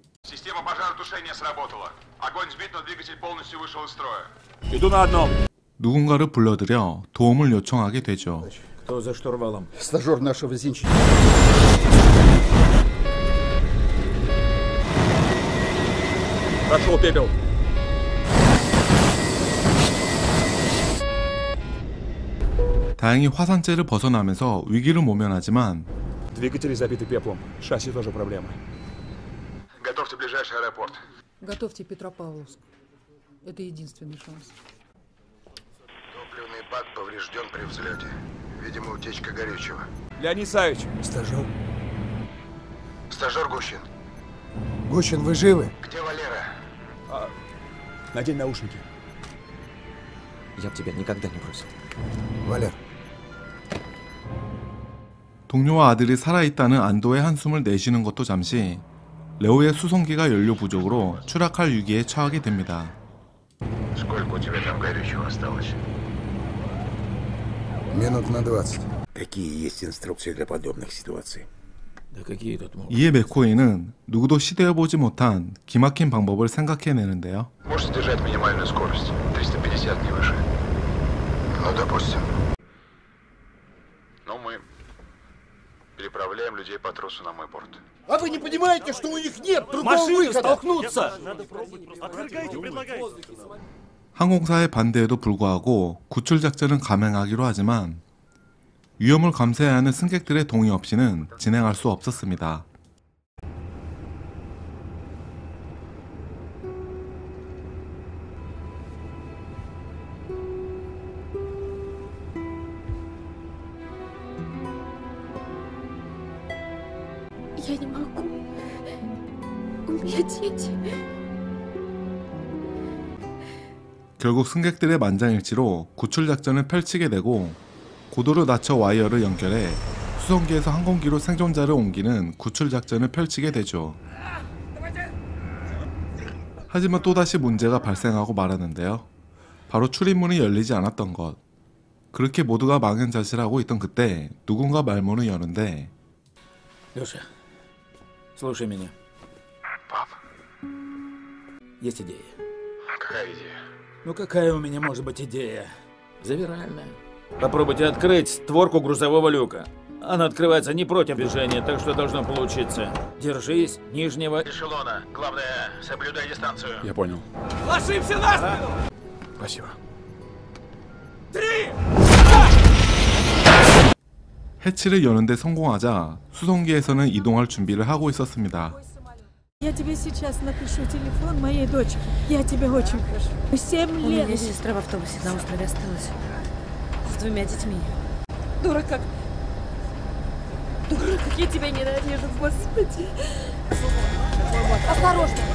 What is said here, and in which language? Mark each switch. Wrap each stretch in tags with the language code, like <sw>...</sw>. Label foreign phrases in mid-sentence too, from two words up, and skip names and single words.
<ko>누군가를 불러들여 도움을 요청하게 되죠.</ko> <ru>Стажер нашего зенчика. Прошел пепел.</ru> <ko>다행히 화산재를 벗어나면서 위기를 모면하지만</ko> <ru>Двигатели забиты пеплом. Шасси тоже проблема. Готовьте ближайший аэропорт. Готовьте Петропавловск. Это единственный шанс. Топливный бак поврежден при взлете. Видимо, утечка горючего. Леонид Савич! Стажер. Стажер Гущин. Гущин, вы живы? Где Валера? Надень наушники. Я б тебя никогда не бросил. Валер.</ru> <ko>동료와 아들이 살아있다는 안도의 한숨을 내쉬는 것도 잠시 레오의 수송기가 연료 부족으로 추락할 위기에 처하게 됩니다.</ko> <ru>Сколько у тебя там горючего осталось? Минут на 20. Какие есть инструкции для подобных ситуаций? Да какие тут могут?</ru> <ko>이에 맥코이는 누구도 시도해보지 못한 기막힌 방법을 생각해내는데요.</ko> <ru>Можете держать минимальную скорость. 350, не выше. Ну, допустим. Но мы переправляем людей по тросу на мой борт. А вы не понимаете, что у них нет другого Машины выхода? столкнутся! Надо пробовать. Отвергайте, предлагайте.</ru> <ko>항공사의 반대에도 불구하고 구출 작전을 감행하기로 하지만 위험을 감수해야 하는 승객들의 동의 없이는 진행할 수 없었습니다.</ko> <ru>Я не могу. У меня дети.</ru> <ko>결국 승객들의 만장일치로 구출 작전을 펼치게 되고 고도로 낮춰 와이어를 연결해 수송기에서 항공기로 생존자를 옮기는 구출 작전을 펼치게 되죠. 하지만 또다시 문제가 발생하고 말았는데요. 바로 출입문이 열리지 않았던 것. 그렇게 모두가 망연자실하고 있던 그때 누군가 말문을 여는데</ko> <ru>Леша, слушай меня. Пап, Есть идея. какая идея? Ну какая у меня может быть идея? Завиральная. Попробуйте открыть створку грузового люка. Она открывается не против движения, так что должно получиться. Держись нижнего эшелона. Главное, соблюдай дистанцию. Я понял. Ложимся на спину! Спасибо. 3!</ru> <ko>해치를 여는데 성공하자 수송기에서는 이동할 준비를 하고 있었습니다.</ko> <ru>Я тебе сейчас напишу телефон моей дочки. Я тебя очень прошу. 7 У лет. меня сестра в автобусе на острове осталась. С 2 детьми. Дура как. Дура, как я тебя ненавижу, господи. Осторожно.</ru>